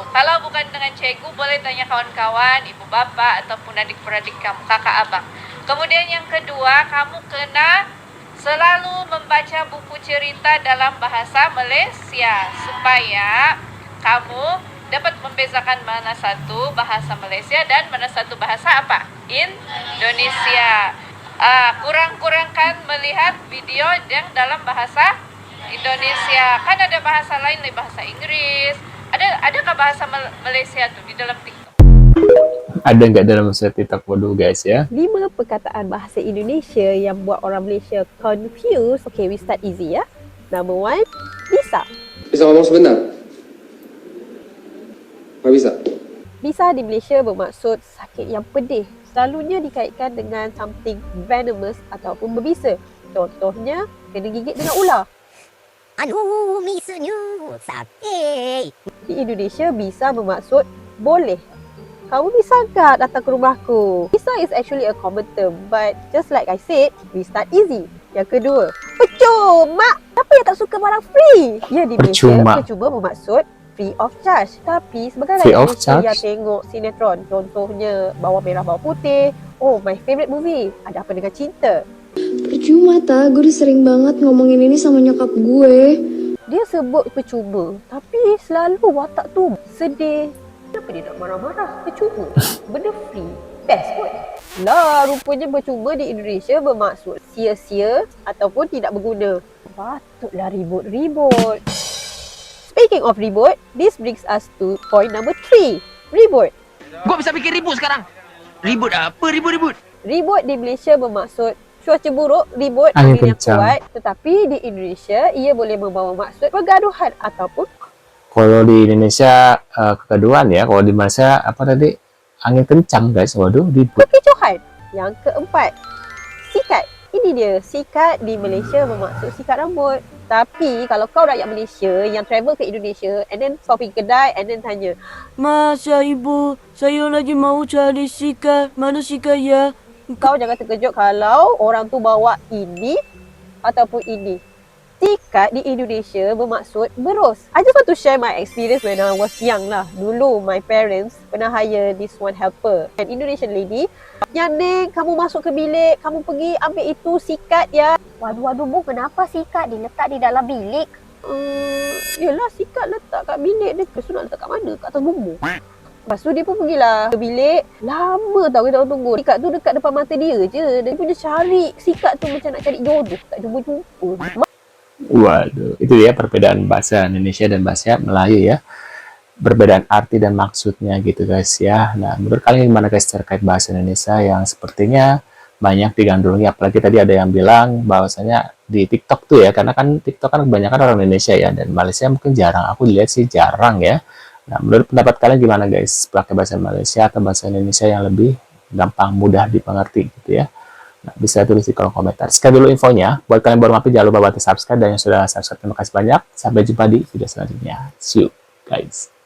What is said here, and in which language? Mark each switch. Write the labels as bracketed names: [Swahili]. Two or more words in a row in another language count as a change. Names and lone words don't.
[Malay] Kalau bukan dengan cikgu boleh tanya kawan-kawan, ibu bapak ataupun adik-beradik kamu, kakak abang. Kemudian yang kedua, kamu kena selalu membaca buku cerita dalam bahasa Malaysia supaya kamu dapat membezakan mana satu bahasa Malaysia dan mana satu bahasa apa? Indonesia. Kurang-kurangkan melihat video yang dalam bahasa Indonesia. Kan ada bahasa lain, bahasa Inggris. Adakah bahasa Malaysia tuh di dalam TikTok? [Indonesian] Ada nggak dalam bahasa TikTok? Waduh guys ya. [Malay] 5 perkataan bahasa Indonesia yang buat orang Malaysia confused. [English] Okay, we start easy ya. Number 1, bisa. [Indonesian] Bisa ngomong sebentar? Nggak bisa? [Malay] Bisa di Malaysia bermaksud sakit yang pedih. Selalunya dikaitkan dengan [English] something venomous [Malay] ataupun berbisa. Contohnya, kena gigit dengan ular. Aduh, misunya sakit. Di Indonesia, bisa bermaksud boleh. [Indonesian] Kamu bisa ke datang ke rumahku? [English] Bisa is actually a common term, but just like I said, we start easy. [Malay] Yang kedua, percuma. Siapa yang tak suka barang free? Ya, di Malaysia, percuma bermaksud [English] free of charge. [Malay] Tapi sebagai rakyat Malaysia yang tengok sinetron, contohnya Bawang Merah Bawang Putih, [English] oh my favourite movie, Ada Apa Dengan Cinta. [Indonesian] Percuma tak, gue udah sering banget ngomongin ini sama nyokap gue. [Malay] Dia sebut percuma, tapi selalu watak tu sedih. Kenapa dia nak marah-marah? Percuma. Benda free. Best pun. Lah, rupanya percuma di Indonesia bermaksud sia-sia ataupun tidak berguna. Patutlah ribut-ribut. [English] Speaking of ribut, this brings us to point number 3. [Malay] Ribut. [Indonesian] Gua bisa bikin ribut sekarang. Ribut apa? Ribut. [Malay] Ribut di Malaysia bermaksud cuaca buruk, ribut, Angin angin yang kencang. kuat. Tetapi di Indonesia, ia boleh membawa maksud pergaduhan ataupun [Indonesian] Kalau di Indonesia kegaduhan ya, kalau di Malaysia apa tadi? Angin kencang guys, waduh ribut. [Malay] kekecohan. Yang keempat, sikat. Ini dia, sikat di Malaysia bermaksud sikat rambut. Tapi kalau kau rakyat Malaysia yang travel ke Indonesia [English] and then stop [Malay] pergi kedai [English] and then [Malay] tanya, [Indonesian] Mas, ya ibu, saya lagi mau cari sikat. Mana sikat ya? [Malay] kau jangan terkejut kalau orang tu bawa ini ataupun ini. Sikat di Indonesia bermaksud berus. [English] I just want to share my experience when I was young lah. [Malay] Dulu [English] my parents pernah hire this one helper, an Indonesian lady. [Malay] Yang Neng, kamu masuk ke bilik, kamu pergi ambil itu sikat ya. Waduh, Bu, kenapa sikat diletak di dalam bilik? Yelah, sikat letak kat bilik dia. Lepas tu nak letak kat mana? Kat atas bumbung. Lepas tu dia pun pergilah ke bilik. Lama tau kita tunggu. Sikat tu dekat depan mata dia je. Dia punya cari sikat tu macam nak cari jodoh. Tak jumpa-jumpa. [Indonesian] Waduh, itu ya perbedaan bahasa Indonesia dan bahasa Melayu ya. Perbedaan arti dan maksudnya gitu guys ya. Nah, menurut kalian gimana guys terkait bahasa Indonesia yang sepertinya banyak digandrungi? Apalagi tadi ada yang bilang bahwasanya di TikTok tuh ya, karena kan TikTok kan kebanyakan orang Indonesia ya, dan Malaysia mungkin jarang. Aku lihat sih jarang ya. Nah, menurut pendapat kalian gimana guys? Pakai bahasa Malaysia atau bahasa Indonesia yang lebih gampang, mudah dipengerti gitu ya? Nah, bisa tulis di kolom komentar. Sekian dulu infonya. Buat kalian baru mampir, jangan lupa bantu subscribe. Dan yang sudah subscribe, terima kasih banyak. Sampai jumpa di video selanjutnya. [English] See you guys.